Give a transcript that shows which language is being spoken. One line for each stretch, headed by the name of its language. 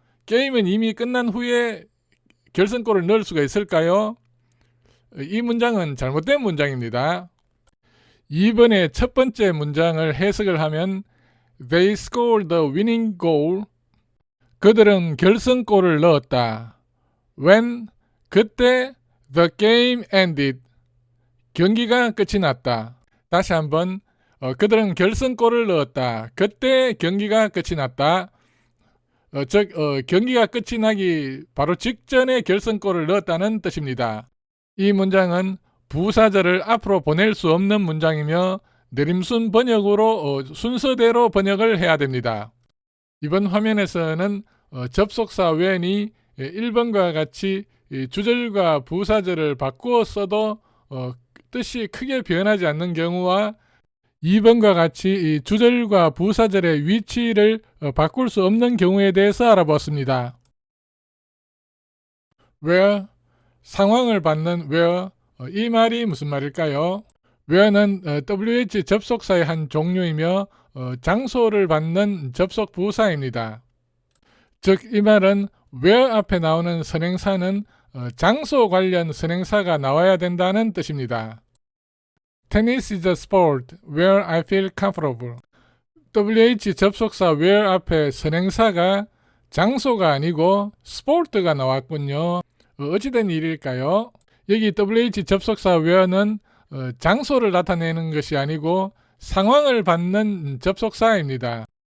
Korean: 게임은 이미 끝난 후에 결승골을 넣을 수가 있을까요? 이 문장은 잘못된 문장입니다. 2번의 첫 번째 문장을 해석을 하면
English: They scored the winning goal.
Korean: 그들은 결승골을 넣었다.
English: When 그때 the game ended.
Korean: 경기가 끝이 났다. 다시 한번 그들은 결승골을 넣었다. 그때 경기가 끝이 났다. 즉 경기가 끝이 나기 바로 직전에 결승골을 넣었다는 뜻입니다. 이 문장은 부사절을 앞으로 보낼 수 없는 문장이며 내림순 번역으로 순서대로 번역을 해야 됩니다. 이번 화면에서는 접속사 when이 1번과 같이 주절과 부사절을 바꾸어 써도 뜻이 크게 변하지 않는 경우와 2번과 같이 주절과 부사절의 위치를 바꿀 수 없는 경우에 대해서 알아보았습니다. where, 상황을 받는 where, 이 말이 무슨 말일까요? where는 WH 접속사의 한 종류이며 장소를 받는 접속 부사입니다. 즉 이 말은 where 앞에 나오는 선행사는 장소 관련 선행사가 나와야 된다는 뜻입니다.
English: Tennis is a sport where I feel comfortable.
Korean: WH 접속사 where 앞에 선행사가 장소가 아니고 sport가 나왔군요. 어찌된 일일까요? 여기 WH 접속사 where는 장소를 나타내는 것이 아니고 상황을 받는 접속사입니다.